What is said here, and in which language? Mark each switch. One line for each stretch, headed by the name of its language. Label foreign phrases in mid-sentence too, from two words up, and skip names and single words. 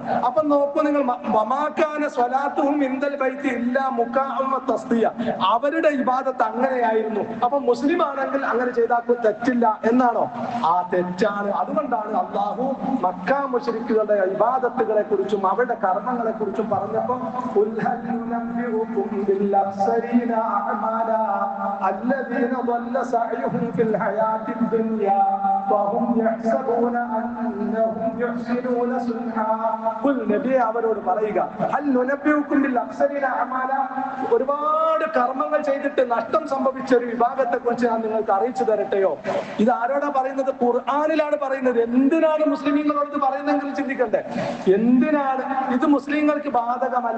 Malayalam: അപ്പൊ നോക്കൂ നിങ്ങൾ,
Arabic: وما كان صلاتهم عند البيت إلا مكاء وتصدية,
Malayalam: അവരുടെ ഇബാദത്ത് അങ്ങനെയായിരുന്നു. അപ്പൊ മുസ്ലിം ആണെങ്കിൽ അങ്ങനെ ചെയ്താൽ തെറ്റില്ല എന്നാണോ? ആ തെറ്റാണ്. അതുകൊണ്ടാണ് അള്ളാഹു മക്കാ മുശ്രിക്കുകളുടെ ഇബാദത്തുകളെ കുറിച്ചും അവരുടെ കർമ്മങ്ങളെ കുറിച്ചും പറഞ്ഞപ്പോ
Arabic: الذين ضل سعيهم في الحياة الدنيا وهم يحسبون أنهم يحسنون صنعا قل
Malayalam: നബി അവരോട് പറയുക
Arabic: هل ننبئكم بالأخسرين أعمالا,
Malayalam: ഒരുപാട് കർമ്മങ്ങൾ ചെയ്തിട്ട് നഷ്ടം സംഭവിച്ച ഒരു വിഭാഗത്തെ കുറിച്ച് ഞാൻ നിങ്ങൾക്ക് അറിയിച്ചു തരട്ടെയോ? ഇത് ആരോടാ പറയുന്നത്? ഖുർആനിലാണ് പറയുന്നത്. എന്തിനാണ് മുസ്ലിമീങ്ങളോട് പറയുന്നതെങ്കിൽ ചിന്തിക്കണ്ടേ. എന്തിനാണ് ഇത്? മുസ്ലിങ്ങൾക്ക് ബാധകമല്ല.